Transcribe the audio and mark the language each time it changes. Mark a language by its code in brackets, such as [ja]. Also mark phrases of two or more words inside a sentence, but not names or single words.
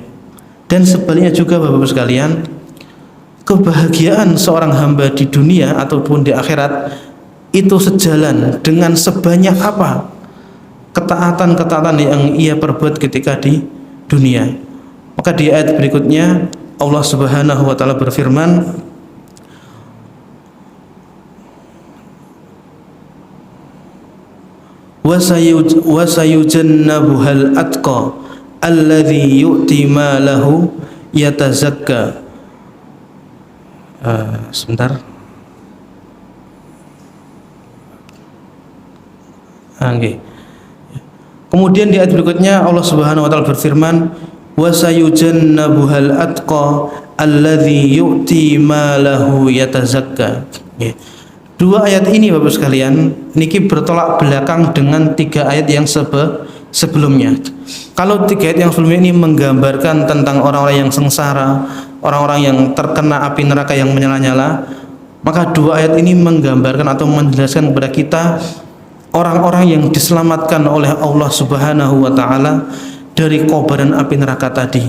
[id] Dan sebaliknya juga Bapak-Bapak sekalian, kebahagiaan seorang hamba di dunia ataupun di akhirat itu sejalan dengan sebanyak apa ketaatan-ketaatan yang ia perbuat ketika di dunia. Maka di ayat berikutnya Allah [ar] سبحانه وتعالى [id] berfirman, [ar] وسيجنبها الأتقى الذي يؤتي ماله يتزكى. [id] Sebentar. Okay. Kemudian di ayat berikutnya Allah [ar] سبحانه وتعالى [id] berfirman, [ar] وسيجنبها الأتقى الذي يؤتي ماله يتزكى. [id] Okay. 2 ayat ini Bapak sekalian niki bertolak belakang dengan 3 ayat yang sebelumnya. Kalau 3 ayat yang sebelumnya ini menggambarkan tentang orang-orang yang sengsara, orang-orang yang terkena api neraka yang menyala-nyala, maka 2 ayat ini menggambarkan atau menjelaskan kepada kita orang-orang yang diselamatkan oleh Allah [ar] سبحانه وتعالى [id] dari kobaran api neraka tadi.